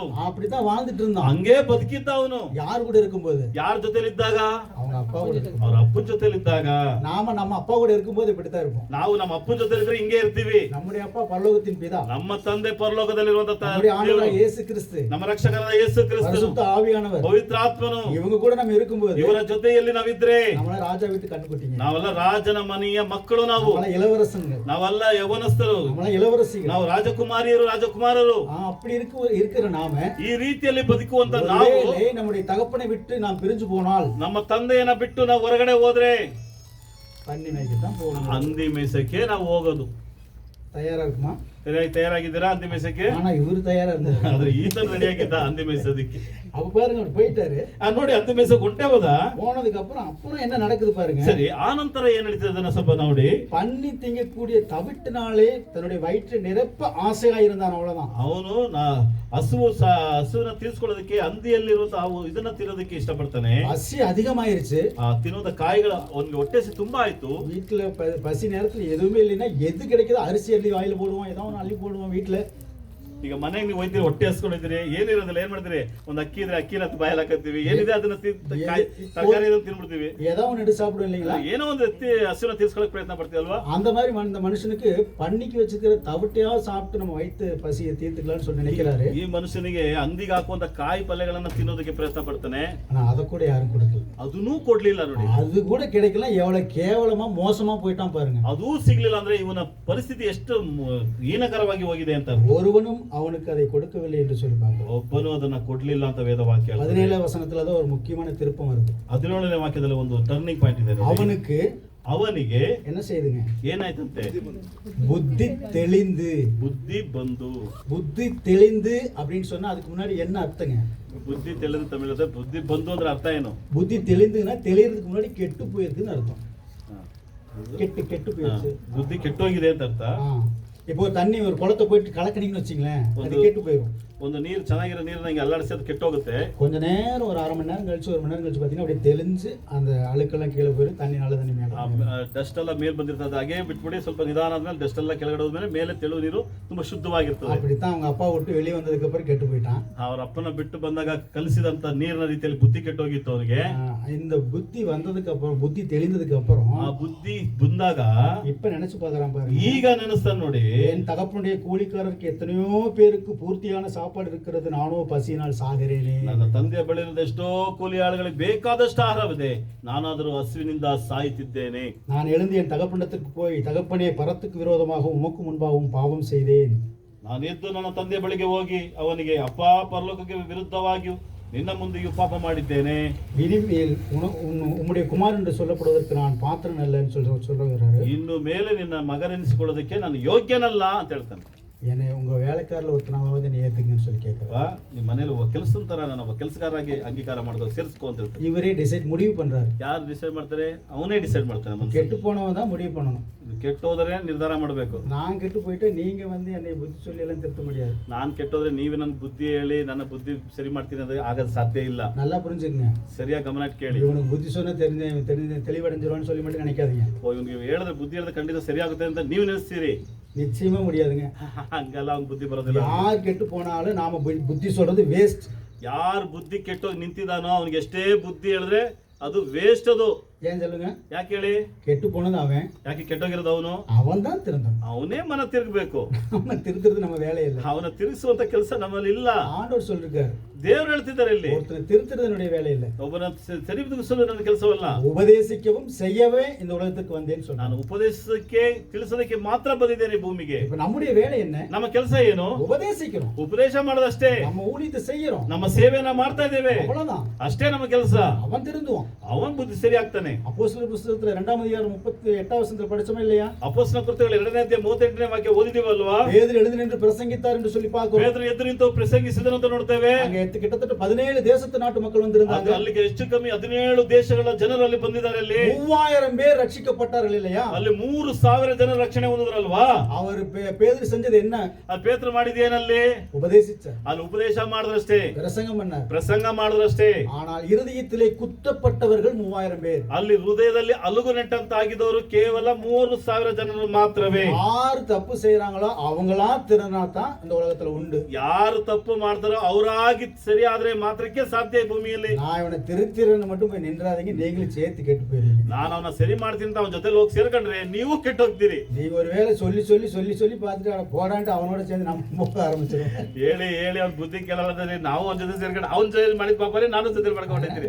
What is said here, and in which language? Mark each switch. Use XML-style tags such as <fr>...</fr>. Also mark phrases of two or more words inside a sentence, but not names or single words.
<ta>அப்படித்தான் வாழ்ந்துட்டு இருந்தான்.</ta> <kn>ಹಂಗೆ ಬದುಕಿದ್ದ ಅವನು.</kn> <ta>யார் கூட இருக்கும்போது?</ta> <kn>ಯಾರ ಜೊತೆಲಿದ್ದಾಗ?</kn> <ta>அவங்க அப்பா கூட.</ta> <kn>ಅವ್ರ ಅಪ್ಪನ ಜೊತೆಲಿದ್ದಾಗ.</kn> <ta>நாம நம்ம அப்பா கூட இருக்கும்போது இப்படித்தான் இருப்போம்.</ta> <kn>ನಾವು ನಮ್ಮ ಅಪ್ಪನ ಜೊತೆ ಇದ್ರೆ ಹಿಂಗೆ ಇರ್ತೀವಿ.</kn> <ta>நம்முடைய அப்பா பரலோகத்தின் பிதா,</ta> <kn>ನಮ್ಮ ತಂದೆ ಪರಲೋಕದಲ್ಲಿರುವಂತ</kn> <ta>நம்முடைய ஆண்டவராகிய இயேசு கிறிஸ்து,</ta> <kn>ನಮ್ಮ ರಕ್ಷಕರಾದ ಯೇಸು ಕ್ರಿಸ್ತನು,</kn> <ta>பரிசுத்த ஆவியானவர்,</ta> <kn>ಪವಿತ್ರ ಆತ್ಮನು,</kn> <ta>இவங்க கூட நம்ம இருக்கும்போது</ta> <kn>ಇವರ ಜೊತೆಯಲ್ಲಿ ನಾವಿದ್ರೆ</kn> <ta>நம்மள ராஜா வீட்டு கண்டுபிடிங்க.</ta> <kn>ನಾವೆಲ್ಲ ರಾಜನ ಮನೆಯ ಮಕ್ಕಳು. ನಾವು</kn> <ta>நம்மள இளவரசங்க,</ta> <kn>ನಾವೆಲ್ಲ ಯವನಸ್ಥರು,</kn> <ta>நம்மள இளவரசிகள்,</ta> <kn>ನಾವು ರಾಜಕುಮಾರಿಯರು, ರಾಜಕುಮಾರರು.</kn> <ta>அப்படி இருக்கிற நாம</ta> <kn>ಈ ರೀತಿಯಲ್ಲಿ ಬದುಕುವಂತ ನಾವು</kn> <ta>ஒருவேளை நம்முடைய தகப்பனை விட்டு நாம் பிரிஞ்சு போனால்</ta> <kn>ನಮ್ಮ ತಂದೆಯನ್ನ ಬಿಟ್ಟು ನಾವು ಹೊರಗಡೆ ಹೋದ್ರೆ</kn> <ta>பண்ணி மேய்க்கத்தான் போகணும்.</ta> <kn>ಹಂದಿ ಮೇಸಕ್ಕೆ ನಾವು ಹೋಗೋದು.</kn> <ta>தயாரா இருக்குமா?</ta> <kn>ತಯಾರಾಗಿದ್ದೀರಾ ಹಂದಿ ಮೇಸಕ್ಕೆ?</kn> <ta>ஆனா இவரு தயாரா இருந்தாரு.</ta> <kn>ಆದ್ರೆ ಈತ ರೆಡಿ ಆಗಿದ್ದ ಹಂದಿ ಮೇಯಿಸೋದಕ್ಕೆ.</kn> <ta>அப்ப பாருங்க, அவர் போயிட்டாரு.</ta> <kn>ನೋಡಿ, ಹಂದಿ ಮೇಸಕ್ಕೆ ಹೊಂಟೆ ಹೋದ.</kn> <ta>போனதுக்கு அப்புறம் என்ன நடக்குது பாருங்க.</ta> <kn>ಸರಿ, ಆ ನಂತರ ಏನ್ ನಡೀತದೆ ಅದನ್ನ ಸ್ವಲ್ಪ ನೋಡಿ.</kn> <ta>பண்ணி திங்கக்கூடிய தவிட்டினாலே தன்னுடைய வயிற்றை நிரப்ப ஆசையா இருந்தான், அவ்வளவுதான்.</ta> <kn>ಅವನು ಹಸುವನ್ನ ತೀರ್ಸ್ಕೊಳ್ಳೋದಕ್ಕೆ ಹಂದಿಯಲ್ಲಿರುವಂತಹ ಇದನ್ನ ತಿನ್ನೋದಕ್ಕೆ ಇಷ್ಟಪಡ್ತಾನೆ.</kn> <ta>பசி அதிகமாயிருச்சு.</ta> <kn>ಆ ತಿನ್ನೋದ ಕಾಯಿಗಳ ಅವನಿಗೆ ಹೊಟ್ಟೆ ತುಂಬಾ ಆಯ್ತು.</kn> <ta>வீட்டுல பசி நேரத்துல எதுவுமே இல்லைன்னா எது கிடைக்குதோ அரிசி அள்ளி வாயில போடுவோம், ஏதோ ஒன்று அள்ளி போடுவோம் வீட்டுல.</ta> <kn>ಈಗ ಮನೆಗೆ ನೀವು ಹೋಯ್ತೀರಿ, ಹೊಟ್ಟೆ ಹಸ್ಕೊಂಡಿದ್ದೀರಿ, ಏನಿರೋದಿಲ್ಲ, ಏನ್ ಮಾಡ್ತೀರಿ? ಒಂದು ಅಕ್ಕಿ ಇದ್ರೆ ಅಕ್ಕಿನ ಬಾಯಲ್ಲಿ ಹಾಕತ್ತೀವಿ, ಏನಿದೆ ಅದನ್ನ ತರಕಾರಿ ತಿನ್ಬಿಡ್ತೀವಿ,</kn> <ta>ஏதோ ஒன்று எடுத்து சாப்பிடுவோம் இல்லைங்களா?</ta> <kn>ಏನೋ ಒಂದು ಹಸುವನ್ನ ತೀರ್ಸ್ಕೊಳ್ಳೋಕೆ ಪ್ರಯತ್ನ ಪಡ್ತೀವಿ ಅಲ್ವಾ?</kn> <ta>அந்த மாதிரி இந்த மனுஷனுக்கு பண்ணிக்கு வச்சிருக்கிற தவிட்டையா சாப்பிட்டு நம்ம வயிற்று பசியை தீர்த்துக்கலாம்னு சொல்லி நினைக்கிறாரு.</ta> <kn>ಈ ಮನುಷ್ಯನಿಗೆ ಹಂದಿಗೆ ಹಾಕುವಂತ ಕಾಯಿ ಪಲ್ಯಗಳನ್ನ ತಿನ್ನೋದಕ್ಕೆ ಪ್ರಯತ್ನ ಪಡ್ತಾನೆ.</kn> <ta>ஆனா அதை கூட யாரும் கொடுக்கல.</ta> <kn>ಅದನ್ನೂ ಕೊಡ್ಲಿಲ್ಲ ನೋಡಿ.</kn> <ta>அது கூட கிடைக்கல. எவ்வளவு கேவலமா மோசமா போயிட்டான் பாருங்க.</ta> <kn>ಅದೂ ಸಿಗ್ಲಿಲ್ಲ ಅಂದ್ರೆ ಇವನ ಪರಿಸ್ಥಿತಿ ಎಷ್ಟು ಹೀನಕರವಾಗಿ ಹೋಗಿದೆ ಅಂತ.</kn> <ta>ஒருவனும் அவனுக்கு அதை கொடுக்கவில்லை என்று சொல்லிப்பாங்க.</ta> <kn>ಒಬ್ಬನು ಅದನ್ನ ಕೊಡ್ಲಿಲ್ಲ ಅಂತ ವೇದ ವಾಕ್ಯ.</kn> <ta>17 வசனத்துல தான் ஒரு முக்கியமான திருப்பம் வருது.</ta> <kn>17ನೇ ವಾಕ್ಯದಲ್ಲಿ ಒಂದು</kn> <en>turning point</en> <kn>ಇದೆ. ಅವನಿಗೆ</kn> <ta>என்ன செய்யுதுங்க?</ta> <kn>ಏನಾಯ್ತಂತೆ?</kn> <ta>புத்தி தெளிந்து.</ta> <kn>ಬುದ್ಧಿ ಬಂದು.</kn> <ta>புத்தி தெளிந்து அப்படின்னு சொன்னா அதுக்கு முன்னாடி என்ன அர்த்தங்க?</ta> <kn>ಬುದ್ಧಿ ತಿಳಿದು ತಮಿಳದ ಬುದ್ಧಿ ಬಂದು ಅಂದ್ರೆ ಅರ್ಥ ಏನು?</kn> <ta>புத்தி தெளிந்துன்னா தெளியறதுக்கு முன்னாடி கெட்டு போயிருக்குன்னு அர்த்தம். கெட்டு போயிருச்சு,</ta> <kn>ಬುದ್ಧಿ ಕೆಟ್ಟೋಗಿದೆ ಅಂತ ಅರ್ಥ.</kn> <ta>இப்போ தண்ணி ஒரு குளத்தை போயிட்டு கலக்கினீங்கன்னு வச்சுங்களேன், அது கெட்டு போயிடும்.</ta> <kn>ಒಂದು ನೀರು ಚೆನ್ನಾಗಿರೋ ನೀರು ನಂಗೆ ಅಲ್ಲಾಡಿಸಿ ಅದು ಕೆಟ್ಟೋಗುತ್ತೆ.</kn> <ta>கொஞ்ச நேரம் ஒரு அரை மணி நேரம் கழிச்சு 1 மணி நேரம் கழிச்சு பார்த்தீங்கன்னா அப்படியே தெளிஞ்சு அந்த அழுக்கெல்லாம் கீழே போயிடும், தண்ணி நல்ல தண்ணி மேலே.</ta> <kn>ಡಸ್ಟ್ ಎಲ್ಲ ಮೇಲೆ ಬಂದಿರ್ತದೆ, ಹಾಗೆ ಬಿಟ್ಬಿಡಿ. ಸ್ವಲ್ಪ ನಿಧಾನ ಆದ್ಮೇಲೆ ಡಸ್ಟ್ ಎಲ್ಲ ಕೆಳಗಡೆ ಹೋದ್ಮೇಲೆ ಮೇಲೆ ತೆಳು ನೀರು ತುಂಬಾ ಶುದ್ಧವಾಗಿರ್ತದೆ.</kn> <ta>அப்படித்தான் அவங்க அப்பா விட்டு வெளியே வந்ததுக்கு அப்புறம் கெட்டு போயிட்டான்.</ta> <kn>ಅವ್ರ ಅಪ್ಪನ ಬಿಟ್ಟು ಬಂದಾಗ ಕಲಿಸಿದಂತ ನೀರಿನ ರೀತಿಯಲ್ಲಿ ಬುದ್ಧಿ ಕೆಟ್ಟೋಗಿತ್ತು ಅವನಿಗೆ.</kn> <ta>இந்த புத்தி வந்ததுக்கு அப்புறம், புத்தி தெளிந்ததுக்கு அப்புறம்,</ta> <kn>ಆ ಬುದ್ಧಿ ಬಂದಾಗ</kn> <ta>இப்ப நினைச்சு பார்க்கறான் பாருங்க.</ta> <kn>ಈಗ ನೆನೆಸ್ತಾನೆ ನೋಡಿ.</kn> <ta>என் தகப்பனுடைய கூலிக்காரருக்கு எத்தனையோ பேருக்கு பூர்த்தியான சாப்பாடு இருக்கிறது, நானோ பசியினால் சாகிறேனே.</ta> <kn>ನನ್ನ ತಂದೆಯ ಬಳಿ ಇರೋದು ಎಷ್ಟೋ ಕೂಲಿ ಆಳುಗಳಿಗೆ ಬೇಕಾದಷ್ಟು ಆಹಾರವಿದೆ, ನಾನಾದರೂ ಹಸುವಿನಿಂದ ಸಾಯುತ್ತಿದ್ದೇನೆ.</kn> <ta>நான் எழுந்து என் தகப்பனிடத்திற்கு போய், தகப்பனே, பரத்துக்கு விரோதமாக உமக்கு முன்பாகவும் பாவம் செய்தேன்.</ta> <kn>ನಾನು ಎದ್ದು ನನ್ನ ತಂದೆಯ ಬಳಿಗೆ ಹೋಗಿ ಅವನಿಗೆ, ಅಪ್ಪ, ಪರಲೋಕಕ್ಕೆ ವಿರುದ್ಧವಾಗಿಯೂ ನಿನ್ನ ಮುಂದೆಯೂ ಪಾಪ ಮಾಡಿದ್ದೇನೆ.</kn> <ta>இனிமேல் உம்முடைய குமார் என்று சொல்லப்படுவதற்கு நான் பாத்திரன் அல்லன்னு சொல்றாரு.</ta> <kn>ಇನ್ನು ಮೇಲೆ ನಿನ್ನ ಮಗನೆನಿಸಿಕೊಳ್ಳೋದಕ್ಕೆ ನಾನು ಯೋಗ್ಯನಲ್ಲ ಅಂತ ಹೇಳ್ತಾನೆ.</kn> <ta>என்னை உங்க வேலைக்காரில் ஒருத்தனாவது நீ ஏத்துங்கன்னு சொல்லி கேட்கறா.</ta> <kn>ನಿಮ್ಮ ಮನೇಲಿ ಒಬ್ಬ ಕೆಲಸದ ತರ ನಾನು ಒಬ್ಬ ಕೆಲಸಗಾರಾಗಿ ಅಂಗೀಕಾರ ಮಾಡಿದ್ರು, ಸೇರಿಸ್ಕೊ ಅಂತ ಹೇಳ್ತಾರೆ.</kn> <ta>இவரே முடிவு பண்றாரு.</ta> <kn>ಯಾರು ಡಿಸೈಡ್ ಮಾಡ್ತಾರೆ? ಅವನೇ ಡಿಸೈಡ್ ಮಾಡ್ತಾನೆ.</kn> <ta>கெட்டு போனவன் தான் முடிவு பண்ணணும்.</ta> <kn>ಕೆಟ್ಟೋದ್ರೆ ನಿರ್ಧಾರ ಮಾಡಬೇಕು.</kn> <ta>நான் கெட்டு போயிட்டு நீங்க வந்து என்னை புத்தி சொல்லி எல்லாம் திருத்த முடியாது.</ta> <kn>ನಾನು ಕೆಟ್ಟೋದ್ರೆ ನೀವೇ ನನ್ನ ಬುದ್ಧಿ ಹೇಳಿ ನನ್ನ ಬುದ್ಧಿ ಸರಿ ಮಾಡ್ತೀನಿ ಅಂದ್ರೆ ಆಗದ ಸಾಧ್ಯ ಇಲ್ಲ.</kn> <ta>நல்லா புரிஞ்சுக்கங்க,</ta> <kn>ಸರಿಯಾಗಿ ಗಮನ ಇಟ್ಟು ಕೇಳಿ.</kn> <ta>இவனுக்கு புத்தி சொன்னா தெளிவடைஞ்சிருவான்னு சொல்லி மட்டும் நினைக்காதீங்க.</ta> <kn>ಇವ್ನಿಗೆ ಹೇಳಿದ್ರೆ ಬುದ್ಧಿ ಹೇಳಿದ್ರೆ ಖಂಡಿತ ಸರಿಯಾಗುತ್ತೆ ಅಂತ ನೀವು ನೆನೆಸ್ತೀರಿ.</kn> <ta>நிச்சயமா முடியாதுங்க.</ta> <kn>ಹಂಗಲ್ಲ, ಅವ್ನ ಬುದ್ಧಿ ಬರೋದಿಲ್ಲ.</kn> <ta>யார் கெட்டு போனாலும் நாம புத்தி சொல்றது வேஸ்ட்.</ta> <kn>ಯಾರು ಬುದ್ಧಿ ಕೆಟ್ಟೋಗಿ ನಿಂತಿದ್ದಾನೋ ಅವನಿಗೆ ಎಷ್ಟೇ ಬುದ್ಧಿ ಹೇಳಿದ್ರೆ ಅದು ವೇಸ್ಟ್. ಅದು</kn> <ta>ஏன் சொல்லுங்க?</ta> <kn>ಯಾಕೆ ಹೇಳಿ?</kn> <ta>கெட்டு போனது அவன்,</ta> <kn>ಯಾಕೆ ಕೆಟ್ಟೋಗಿರೋದು ಅವನು?</kn> <ta>அவன் தான் திருந்தணும்.</ta> <kn>ಅವನೇ ಮನ ತಿರುಗಬೇಕು.</kn> <ta>அவனை திருத்துறது நம்ம வேலை இல்லை.</ta> <kn>ಅವನ ತಿರುಗಿಸುವಂತ ಕೆಲಸ ನಮ್ಮಲ್ಲಿ ಇಲ್ಲ.</kn> <ta>ஆண்டவர் சொல்லிருக்காரு,</ta> <kn>ದೇವರು ಹೇಳ್ತಿದ್ದಾರೆ ಇಲ್ಲಿ,</kn> <ta>ஒருத்தனை திருத்துறது என்னுடைய வேலை இல்லை,</ta> <kn>ಒಬ್ಬನ ತಿರುಗಿಸುವುದು ನನ್ನ ಕೆಲಸವಲ್ಲ.</kn> <ta>உபதேசிக்கவும் செய்யவே இந்த உலகத்துக்கு வந்தேன்னு</ta> <kn>ನಾನು</kn> <ta>சொன்னான்.</ta> <kn>ಉಪದೇಶಕ್ಕೆ ತಿಳಿಸೋದಕ್ಕೆ ಮಾತ್ರ ಬಂದಿದ್ದೇನೆ ಭೂಮಿಗೆ.</kn> <ta>இப்ப நம்முடைய வேலை என்ன?</ta> <kn>ನಮ್ಮ ಕೆಲಸ ಏನು?</kn> <ta>உபதேசிக்கிறோம்,</ta> <kn>ಉಪದೇಶ ಮಾಡೋದಷ್ಟೇ.</kn> <ta>நம்ம ஊழியத்தை செய்யறோம்,</ta> <kn>ನಮ್ಮ ಸೇವೆಯನ್ನ ಮಾಡ್ತಾ ಇದ್ದೇವೆ,</kn> <ta>அவ்வளவுதான்.</ta> <kn>ಅಷ್ಟೇ ನಮ್ಮ ಕೆಲಸ.</kn> <ta>அவன் திருந்துவான்.</ta> <kn>ಅವನ್ ಬುದ್ಧಿ ಸರಿ ಆಗ್ತಾನೆ.</kn> <ta>அப்போஸ்தலர் புத்தகத்துல 2ஆம் அதிகாரம் 38ஆம் வசனத்துல படிச்சோமா இல்லையா?</ta> <kn>ಅಪೊಸ್ತಲರ ಕೃತ್ಯಗಳು 2ನೇ ಅಧ್ಯಾಯ 38ನೇ ವಾಕ್ಯ ಓದಿದೀವಲ್ವಾ?</kn> <ta>பேதுரு எழுந்து நின்று பிரசங்கித்தார் என்று சொல்லி பார்க்கிறோம்.</ta> <kn>ಪೇತ್ರ ಎದ್ದು ನಿಂತು ಪ್ರಸಂಗಿಸಿದನು ಅಂತ ನೋಡ್ತೇವೆ.</kn> <ta>அங்க கிட்டத்தட்ட 17 தேசத்து நாட்டு மக்கள் வந்திருந்தாங்க.</ta> <kn>ಅಲ್ಲಿಗೆ ಹೆಚ್ಚು ಕಮ್ಮಿ 17 ದೇಶಗಳ ಜನರು ಅಲ್ಲಿ ಬಂದಿದ್ದಾರೆ. ಅಲ್ಲಿ</kn> <ta>3000 பேர் ரட்சிக்கப்பட்டார்கள் இல்லையா?</ta> <kn>ಅಲ್ಲಿ 3000 ಜನ ರಕ್ಷಣೆ ಹೊಂದಿದ್ರಲ್ವಾ?</kn> <ta>அவர் பேதுரு செஞ்சது என்ன?</ta> <kn>ಅಲ್ಲಿ ಪೇತ್ರ ಮಾಡಿದೇನಲ್ಲಿ</kn> <ta>உபதேசிச்சார்,</ta> <kn>ಅಲ್ಲಿ ಉಪದೇಶ ಮಾಡಿದ್ರಷ್ಟೇ,</kn> <ta>பிரசங்கம் பண்ணார்.</ta> <kn>ಪ್ರಸಂಗ ಮಾಡಿದ್ರಷ್ಟೇ.</kn> <ta>ஆனால் இருதயத்திலே குத்தப்பட்டவர்கள் 3000 பேர்.</ta> <kn>ಅಲ್ಲಿ ಹೃದಯದಲ್ಲಿ ಅಲುಗು ನೆಟ್ಟಂತ ಆಗಿದವರು ಕೇವಲ 3000 ಜನರು ಮಾತ್ರವೇ.</kn> <ta>யார் தப்பு செய்யறாங்களோ அவங்களா திருநா தான் இந்த உலகத்துல உண்டு.</ta> <kn>ಯಾರು ತಪ್ಪು ಮಾಡ್ತಾರೋ ಅವರಾಗಿ ಸರಿ ಆದ್ರೆ ಮಾತ್ರಕ್ಕೆ ಸಾಧ್ಯ ಈ ಭೂಮಿಯಲ್ಲಿ.</kn> <ta>நான் இவனை திருத்திறன்னு மட்டும் போய் நின்றாதீங்க, நீங்களும் சேர்த்து கெட்டு போயிருவீங்க.</ta> <kn>ನಾನು ಅವನ ಸರಿ ಮಾಡ್ತೀನಿ ಅಂತ ಅವನ ಜೊತೆ ಹೋಗಿ ಸೇರ್ಕೊಂಡ್ರೆ ನೀವು ಕೆಟ್ಟು ಹೋಗ್ತೀರಿ.</kn> <ta>நீங்க ஒருவேளை சொல்லி சொல்லி சொல்லி சொல்லி பார்த்துட்டு அவனை போடான்ட்டு அவனோட சேர்ந்து நம்ம போக ஆரம்பிச்சிருவோம்.</ta> <kn>ಹೇಳಿ ಹೇಳಿ ಅವ್ನ ಬುದ್ಧಿ ಕೇಳಲ್ಲದ್ರೆ ನಾವು ಅವನ ಜೊತೆ ಸೇರ್ಕೊಂಡು ಅವನ ಜೊತೆ ಮಾಡಿದ ಪಾಪರೇ ನಾನು ಜೊತೆ ಮಾಡ್ಕೊಂಡಿರ್ತೀರಿ.</kn>